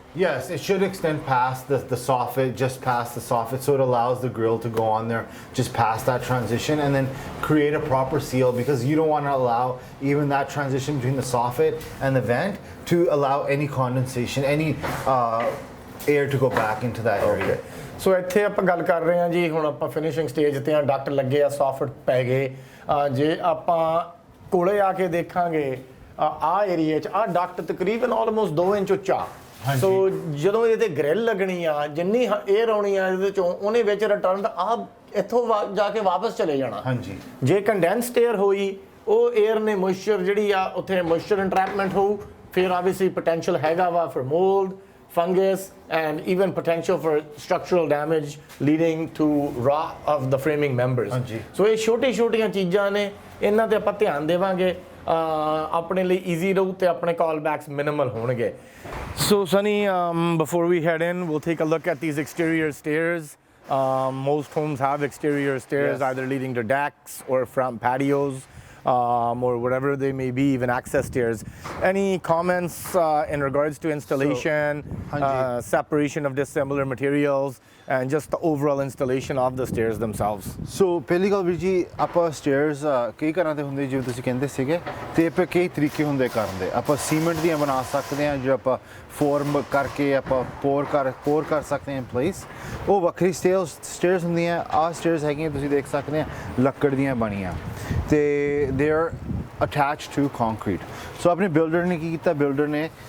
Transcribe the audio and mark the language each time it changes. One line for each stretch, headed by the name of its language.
English: Yes, it should extend past the soffit, just past the soffit, so it allows the grill to go on there just past that transition and then create a proper seal because you don't want to allow even that transition between the soffit and the vent to allow any condensation, any air to go back into that area.
Punjabi: ਸੋ ਇੱਥੇ ਆਪਾਂ ਗੱਲ ਕਰ ਰਹੇ ਹਾਂ ਜੀ ਹੁਣ ਆਪਾਂ finishing stage ਤੇ ਆ ਡਕਟ ਲੱਗੇ ਆ ਸੌਫਟ ਪੈ ਗਏ ਜੇ ਆਪਾਂ ਕੋਲੇ ਆ ਕੇ ਦੇਖਾਂਗੇ ਆ ਏਰੀਆ 'ਚ ਆ ਡਕਟ ਤਕਰੀਬਨ ਆਲਮੋਸਟ 2 ਇੰਚ ਉੱਚਾ ਸੋ ਜਦੋਂ ਇਹਦੇ ਗ੍ਰਿਲ ਲੱਗਣੀ ਆ ਜਿੰਨੀ ਏਅਰ ਆਉਣੀ ਆ ਇਹਦੇ ਚੋਂ ਉਹਨੇ ਵਿੱਚ ਰਿਟਰਨ ਆ ਇੱਥੋਂ ਜਾ ਕੇ ਵਾਪਸ ਚਲੇ ਜਾਣਾ ਹਾਂਜੀ ਜੇ ਕੰਡੈਂਸਡ ਏਅਰ ਹੋਈ ਉਹ ਏਅਰ ਨੇ ਮੋਇਸਚਰ ਜਿਹੜੀ ਆ ਉੱਥੇ ਮੋਇਸਚਰ ਇੰਟਰੈਪਮੈਂਟ ਹੋਊ ਫਿਰ ਆਬਵੀਅਸਲੀ ਪੋਟੈਂਸ਼ੀਅਲ ਹੈਗਾ ਵਾ for
English: mold fungus and even potential for structural damage leading to rot of the framing members
Punjabi: so ਇਹ ਛੋਟੀਆਂ ਚੀਜ਼ਾਂ ਨੇ ਇਹਨਾਂ ਤੇ ਆਪਾਂ ਧਿਆਨ ਦੇਵਾਂਗੇ ਆਪਣੇ ਲਈ ਈਜ਼ੀ ਰਹੂ ਤੇ ਆਪਣੇ ਕਾਲ ਬੈਕਸ ਮਿਨੀਮਲ ਹੋਣਗੇ
English: so Sunny before we head in we'll take a look at these exterior stairs most homes have exterior stairs either leading to decks or front patios or whatever they may be, even access stairs. Any comments in regards to installation, separation of dissimilar materials, and just the overall installation of the stairs themselves?
Punjabi: So ਪਹਿਲੀ ਗੱਲ ਵੀਰ ਜੀ ਆਪਾਂ stairs ਕਈ ਤਰ੍ਹਾਂ ਦੇ ਹੁੰਦੇ ਜਿਵੇਂ ਤੁਸੀਂ ਕਹਿੰਦੇ ਸੀਗੇ ਤੇ ਆਪਾਂ ਕਈ ਤਰੀਕੇ ਹੁੰਦੇ ਕਰਨ ਦੇ ਆਪਾਂ ਸੀਮੈਂਟ ਦੀਆਂ ਬਣਾ ਸਕਦੇ ਹਾਂ ਜੋ ਆਪਾਂ ਫੋਰਮ ਕਰਕੇ ਆਪਾਂ ਪੋਰ ਕਰ ਸਕਦੇ ਹਾਂ ਇਨ ਪਲੇਸ ਉਹ ਵੱਖਰੀ ਸਟੇਅਰਸ ਹੁੰਦੀਆਂ ਆਹ ਸਟੇਅਰਸ ਹੈਗੀਆਂ ਤੁਸੀਂ ਦੇਖ ਸਕਦੇ ਆ ਲੱਕੜ ਦੀਆਂ ਬਣੀਆਂ ਤੇ
English: they are attached to concrete
Punjabi: so ਆਪਣੇ ਬਿਲਡਰ ਨੇ ਕੀ ਕੀਤਾ ਬਿਲਡਰ ਨੇ